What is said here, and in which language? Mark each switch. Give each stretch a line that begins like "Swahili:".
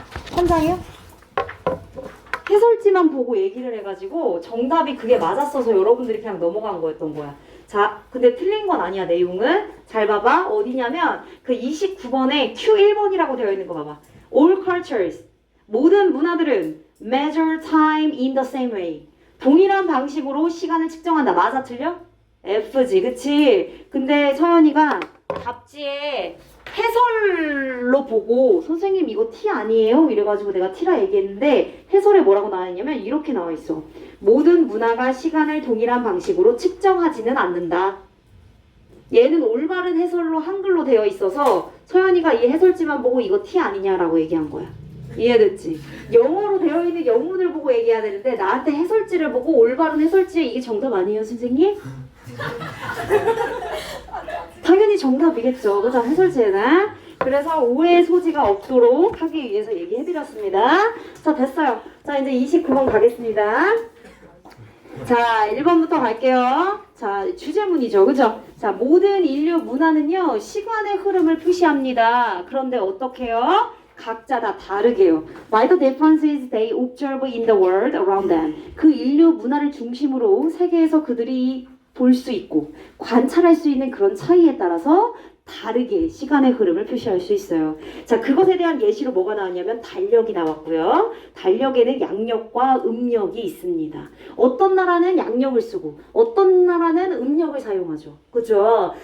Korean: 천장이요? 해설지만 보고 얘기를 해가지고 정답이 그게 맞았어서 여러분들이 그냥 넘어간 거였던 거야. 자, 근데 틀린 건 아니야, 내용은. 잘 봐봐. 어디냐면 그 29번에 Q1번이라고 되어 있는 거 봐봐.
English: All cultures,
Korean: 모든 문화들은
English: measure time in the same way.
Korean: 동일한 방식으로 시간을 측정한다. 맞아, 틀려? F지, 그치? 근데 서연이가 답지에 해설로 보고 선생님 이거 T 아니에요? 이래가지고 내가 T라 얘기했는데 해설에 뭐라고 나와 있냐면 이렇게 나와 있어. 모든 문화가 시간을 동일한 방식으로 측정하지는 않는다. 얘는 올바른 해설로 한글로 되어 있어서 서연이가 이 해설지만 보고 이거 T 아니냐라고 얘기한 거야. 이해됐지? 영어로 되어 있는 영문을 보고 얘기해야 되는데 나한테 해설지를 보고 올바른 해설지에 이게 정답 아니에요, 선생님? 당연히 정답이겠죠. 그죠? 해설지에는. 그래서 오해의 소지가 없도록 하기 위해서 얘기해드렸습니다. 자, 됐어요. 자, 이제 29번 가겠습니다. 자, 1번부터 갈게요. 자, 주제문이죠. 그죠? 자, 모든 인류 문화는요, 시간의 흐름을 표시합니다. 그런데 어떻게 해요? 각자 다 다르게요.
English: By the differences they observe in the world around them.
Korean: 그 인류 문화를 중심으로 세계에서 그들이 볼 수 있고 관찰할 수 있는 그런 차이에 따라서 다르게 시간의 흐름을 표시할 수 있어요. 자, 그것에 대한 예시로 뭐가 나왔냐면 달력이 나왔고요. 달력에는 양력과 음력이 있습니다. 어떤 나라는 양력을 쓰고 어떤 나라는 음력을 사용하죠. 그죠?